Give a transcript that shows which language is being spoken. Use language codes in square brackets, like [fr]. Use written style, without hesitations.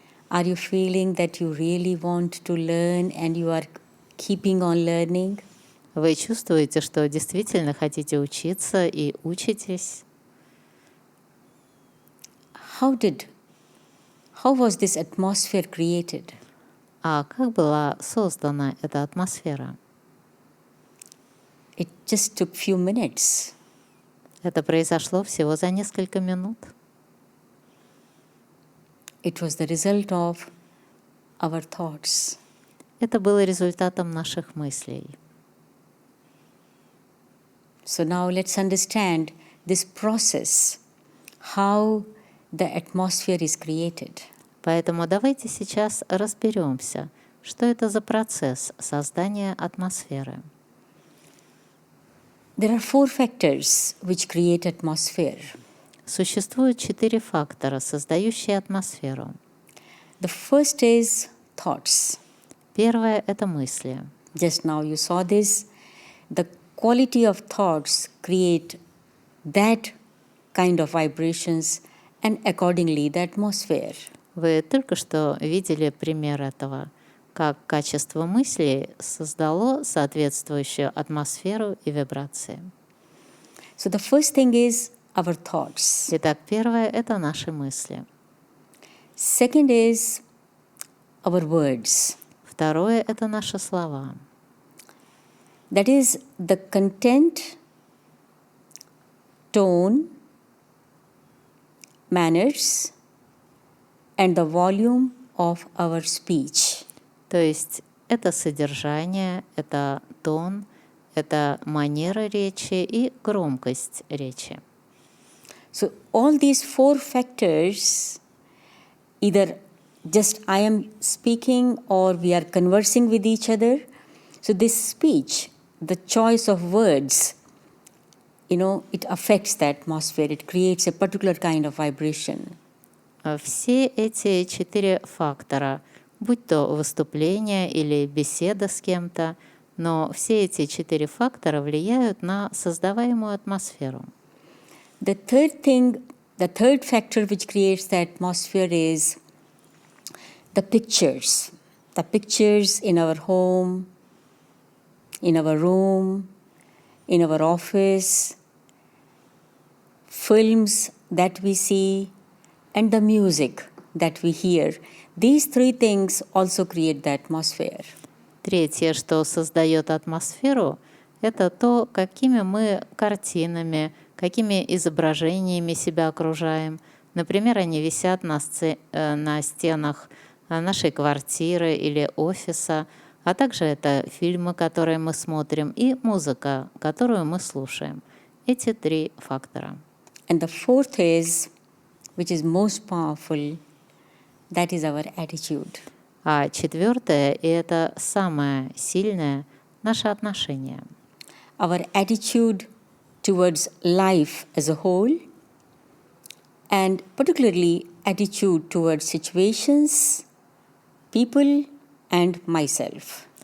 [en] Are you feeling that you really want to learn and you are keeping on learning? [ru] Вы чувствуете, что действительно хотите учиться и учитесь? [en] How was this atmosphere created? [ru] А как была создана эта атмосфера? [en] It just took few minutes. [ru] Это произошло всего за несколько минут. [en] It was the result of our thoughts. [ru] Это было результатом наших мыслей. [en] So now let's understand this process, how the atmosphere is created. [ru] Поэтому давайте сейчас разберемся, что это за процесс создания атмосферы. [en] There are 4 factors which create atmosphere. [ru] Существует 4 фактора, создающие атмосферу. [en] The first is thoughts. [ru] Первое — это мысли. [en] Just now you saw this. The quality of thoughts create that kind of vibrations and accordingly the atmosphere. [ru] Вы только что видели пример этого, как качество мыслей создало соответствующую атмосферу и вибрации. [en] So the first thing is our thoughts. [ru] Итак, первое — это наши мысли. [en] Second is our words. [ru] Второе — это наши слова. [en] That is the content, tone, manners, and the volume of our speech. [ru] То есть это содержание, это тон, это манера речи и громкость речи. [en] So all these 4 factors, either just I am speaking or we are conversing with each other. So this speech, the choice of words, it affects the atmosphere. It creates a particular kind of vibration. [ru] Все эти 4 фактора, будь то выступление или беседа с кем-то, но все эти 4 фактора влияют на создаваемую атмосферу. [en] The third factor which creates the atmosphere is the pictures. The pictures in our home, in our room, in our office, films that we see, and the music that we hear. These 3 things also create the atmosphere. [ru] Третье, что создает атмосферу, это то, какими мы картинами, какими изображениями себя окружаем. Например, они висят на стенах нашей квартиры или офиса, а также это фильмы, которые мы смотрим, и музыка, которую мы слушаем. Эти 3 фактора. [en] And the fourth is, which is most powerful, that is our attitude. [ru] А четвертое, и это самое сильное, наше отношение. [en] Our attitude towards life as a whole, and particularly attitude towards situations, people, and myself.